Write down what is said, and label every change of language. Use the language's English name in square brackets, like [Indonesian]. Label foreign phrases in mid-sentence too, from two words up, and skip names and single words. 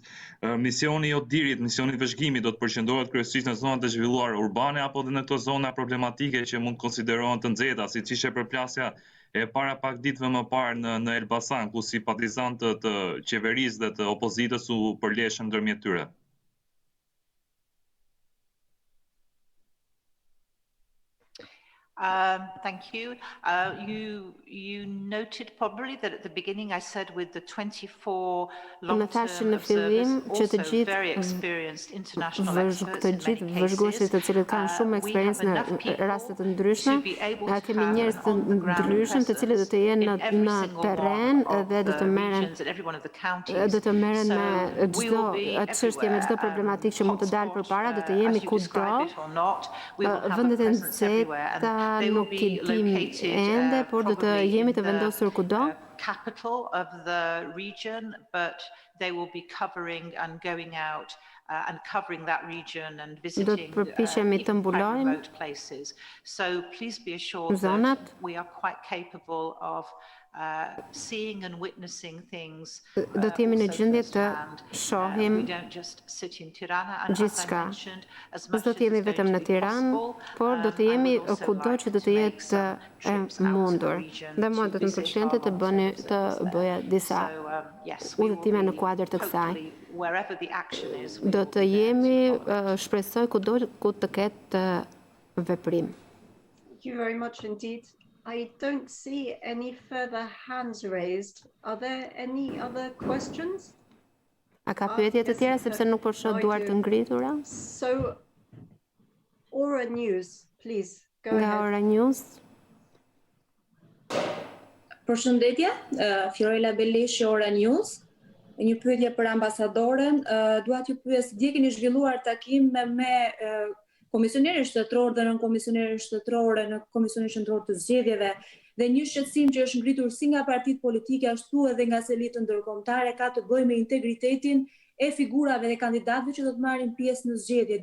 [Albanian] Misioni i Odirit, misioni i vëzhgimit do të përqendrohet kryesisht në zonat e zhvilluara urbane apo edhe në këto zona problematike që mund të konsiderohen të nxehta, siç ishte përplasja e para pak ditëve më parë në Elbasan, ku simpatizantët të qeverisë dhe të opozitës u përleshën ndërmjet tyre. [English] Thank you. You noted probably that at the beginning I said with the 24 long-term observers, also very experienced international experts in many cases. [Albanian] Të cilët kanë shumë eksperiencë në raste të ndryshme, kemi njerëz të ndryshëm të cilët do të jenë në terren dhe do të merren me çdo çështje, me çdo problematikë që mund të dalë përpara, do të jemi kudo. Vendet e nxehta nuk i dim ende, por do të jemi të vendosur kudo. [English] Capital of the region, but they will be covering and going out and covering that region and visiting remote places. So please be assured that we are quite capable of seeing and witnessing things. [Albanian] Do të jemi në gjendje të shohim gjithçka. Mos do të jemi vetëm në Tiranë, por do të jemi kudo që do të jetë e mundur. Dhe mua do të më pëlqente të bëja disa udhëtime në kuadër të kësaj. Do të jemi, shpresoj, kudo ku të ketë veprim. [English] Thank you very much indeed. I don't see any further hands raised. Are there any other questions? [Albanian] A ka pyetje të tjera sepse nuk po shoh duar të ngritura? [English] So, Ora News, please, go ahead. [Albanian] Nga Ora News. Përshëndetje, Fiorella Beleshi, Ora News. Një pyetje për ambasadoren, dua t'ju pyes, dje keni zhvilluar takim me komisionerin shtetëror dhe nën komisionerin shtetërore në Komisionin Qendror të Zgjedhjeve, dhe një shqetësim që është ngritur si nga partitë politike ashtu edhe nga elitë ndërkombëtare ka të bëjë me integritetin e figurave dhe kandidatëve që do të marrin pjesë në zgjedhje.